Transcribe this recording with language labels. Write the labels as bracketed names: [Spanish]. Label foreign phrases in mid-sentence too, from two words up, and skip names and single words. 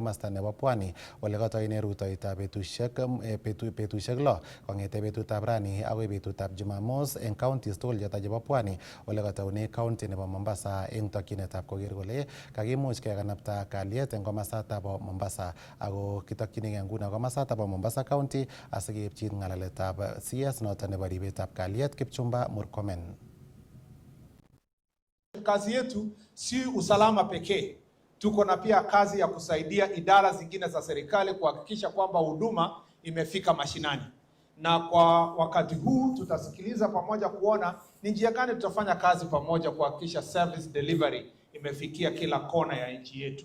[Kalenjin] komasta nebo Pwani ole katoine rutoitab betusiek lo kong'ete betutab rani agoi betutab Jumamos eng counties tugul choton chebo Pwani ole katoune county nebo Mombasa eng tokyinetab koker kole kakimuch kekanapta kalyet eng komasatab Mombasa ako kitokyinigei nguno komasatab Mombasa County asikeipchi ng'alaletab CS noton nebo ribetab kalyet Kipchumba Murkomen. [Swahili] Kazi yetu si usalama pekee, tuko na pia kazi ya kusaidia idara zingine za serikali kuhakikisha kwamba huduma imefika mashinani. Na kwa wakati huu tutasikiliza pamoja kuona ni njia gani tutafanya kazi pamoja kuhakikisha [English] service delivery [Swahili] imefikia kila kona ya nchi yetu.